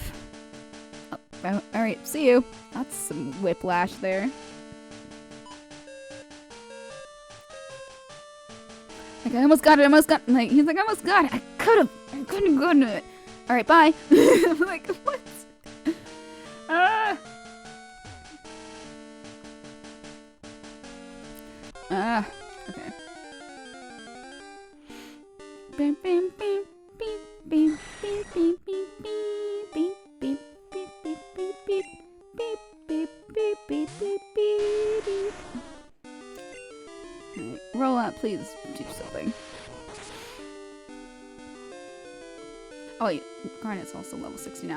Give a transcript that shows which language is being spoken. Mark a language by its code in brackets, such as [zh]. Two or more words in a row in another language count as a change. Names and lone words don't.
[en] Oh, alright, see you. That's some whiplash there. Like, I almost got it, like, he's like, I almost got it. I couldn't go to it. Alright, bye. I'm like, what? Okay. Bam, bam, bam, beep, beep, beep, beep, beep, beep, beep, beep, beep, beep, beep, beep, beep, beep, beep, beep, beep. Alright, roll out, please do something. Oh wait, Garnet's also level 60 now.